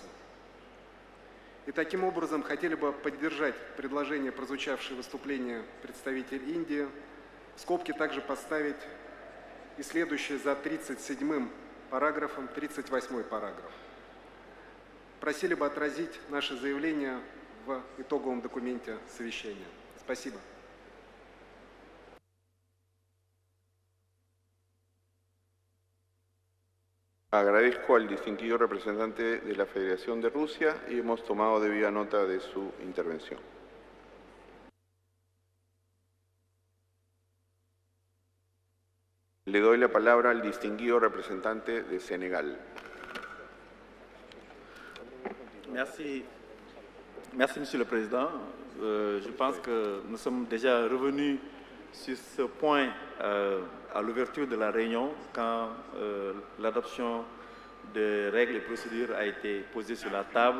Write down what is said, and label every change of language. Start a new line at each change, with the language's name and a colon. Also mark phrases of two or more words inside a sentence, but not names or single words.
Russian: И таким образом хотели бы поддержать предложение, прозвучавшее выступление представителя Индии, в скобки также поставить и следующее за 37-м параграфом, 38-й параграф. Просили бы отразить наше заявление в итоговом документе совещания. Спасибо.
Spanish: Agradezco al distinguido representante de la Federación de Rusia y hemos tomado debida nota de su intervención. Le doy la palabra al distinguido representante de Senegal.
French: Merci. Merci, Monsieur le Président. Je pense que nous sommes déjà revenus sur ce point à l'ouverture de la réunion, quand l'adoption de règles et procédures a été posée sur la table.